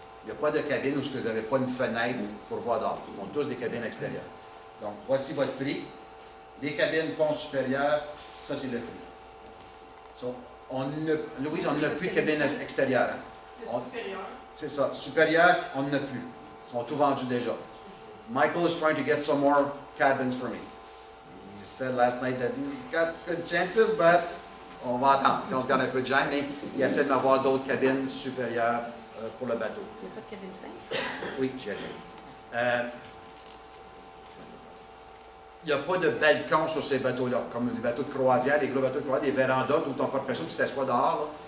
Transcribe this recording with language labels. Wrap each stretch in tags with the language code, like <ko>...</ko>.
<fr>Il n'y a pas de cabine où vous n'avez pas une fenêtre pour voir dehors. Ils font tous des cabines extérieures. Donc, voici votre prix. Les cabines pont supérieur, ça c'est le prix. So, Louise, on n'a plus de cabine extérieure. Hein? Le supérieur. C'est ça. Supérieur, on n'en a plus. Ils sont tous vendus déjà.</fr> <en>Michael is trying to get some more cabins for me. He said last night that he's got good chances, but</en> <fr>on va attendre. On se garde un peu de gêne, mais il essaie de m'avoir d'autres cabines supérieures pour le bateau. Il n'y a pas de cabine simple? Oui, j'y arrive. Il n'y a pas de balcon sur ces bateaux-là, comme les bateaux de croisière, les gros bateaux de croisière, des vérandas où ton porte-pression, puis tu t'assois dehors. Là.</fr>